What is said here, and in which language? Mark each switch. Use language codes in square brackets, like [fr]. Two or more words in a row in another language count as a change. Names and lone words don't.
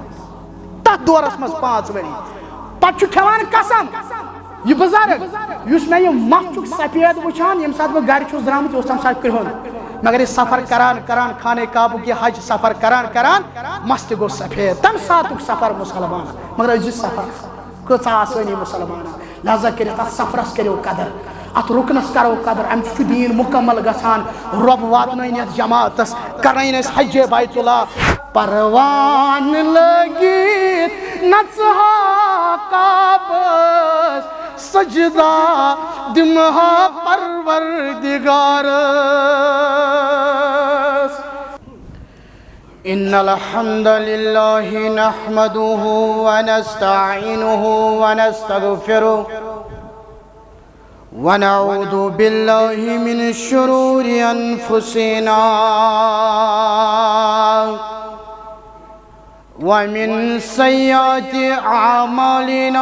[ks] تتھ دورس منٛز 5 ؤری پتہٕ چھُ کھٮ۪وان قسم یہ بُزرگ یُس مےٚ یہِ مَس چھُکھ سفید وٕچھان ییٚمہِ ساتہٕ بہٕ گرِ چھُس درٛامُت یہِ اوس تمہِ ساتہٕ کرٛہُن مگر یہِ سفر کران خانہ کعبُک یہِ حج سفر کران مَس تہِ گوٚو سفید تمہِ ساتُک سفر مُسلمان مگر أزِچ سفر کۭژاہ آسٲنی مُسلمانن لہذا کٔرِتھ اتھ سفرس کٔرِو قدر اتھ رُکنس کرو قدر امہِ سۭتۍ چھُ دیٖن مُکمل گژھان رۄب واتنٲیِن یتھ جماعتس کرنٲیِن أسۍ حجِ بیت اللہ پروان لٲگِتھ نژہا کعبس سجدہ دِمہا پروردگارس [ar] ان الحمد للہ نحمدہ ونستعینہ ونستغفرہ ونعوذ باللہ من شرور انفسنا ومن سیئات اعمالنا